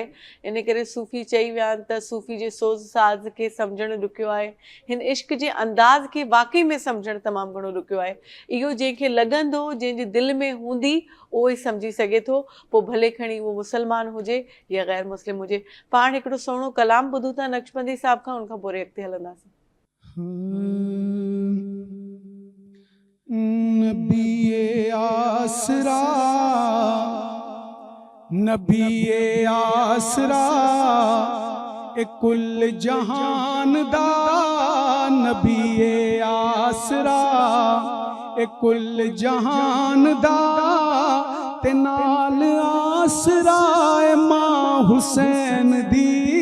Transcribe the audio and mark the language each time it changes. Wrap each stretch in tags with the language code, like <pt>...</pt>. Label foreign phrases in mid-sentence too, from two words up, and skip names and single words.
<sd>इन करे सूफ़ी चई विया आहिनि त सूफ़ी जे सोज़ साज़ खे सम्झणु ॾुखियो आहे, हिन इश्क जे अंदाज़ खे वाक़ई में सम्झणु तमामु घणो ॾुखियो आहे। इहो जंहिंखे लॻंदो, जंहिंजे दिलि में हूंदी, उहो ई सम्झी सघे थो, पोइ भले खणी उहो मुस्लमान हुजे या ग़ैर मुस्लिम हुजे। पाण हिकिड़ो सुहिणो कलाम ॿुधूं था नक्शबंदी साहिब खां, उनखां पोइ अॻिते हलंदासीं।</sd> <pa>ਨਬੀ ਆਸਰਾ, ਨਬੀ ਆਸਰਾ ਏ ਕੁਲ ਜਹਾਨ ਦਾ, ਨਬੀ ਆਸਰਾ ਏ ਕੁਲ ਜਹਾਨ ਦਾ, ਤੇ ਨਾਲ ਆਸਰਾ ਏ ਮਾਂ ਹੁਸੈਨ ਦੀ,</pa>